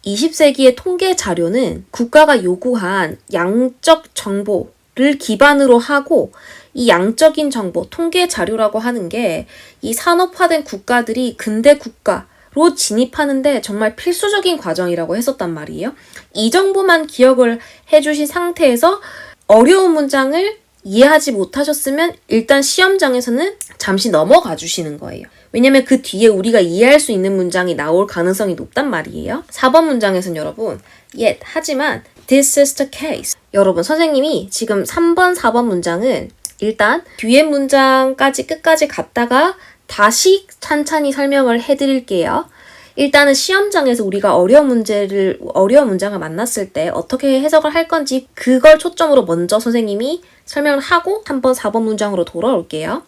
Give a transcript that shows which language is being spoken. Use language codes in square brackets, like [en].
[ko] 20세기의 통계 자료는 국가가 요구한 양적 정보를 기반으로 하고 이 양적인 정보, 통계 자료라고 하는 게 이 산업화된 국가들이 근대 국가로 진입하는데 정말 필수적인 과정이라고 했었단 말이에요. 이 정보만 기억을 해주신 상태에서 어려운 문장을 이해하지 못하셨으면 일단 시험장에서는 잠시 넘어가 주시는 거예요. 왜냐면 그 뒤에 우리가 이해할 수 있는 문장이 나올 가능성이 높단 말이에요. [en] 4번 문장에서는 여러분, yet, [ko] 하지만 [en] this is the case. [ko] 여러분, 선생님이 지금 3번, 4번 문장은 일단 뒤에 문장까지 끝까지 갔다가 다시 찬찬히 설명을 해드릴게요. 일단은 시험장에서 우리가 어려운 문장을 만났을 때 어떻게 해석을 할 건지 그걸 초점으로 먼저 선생님이 설명을 하고 3번, 4번 문장으로 돌아올게요.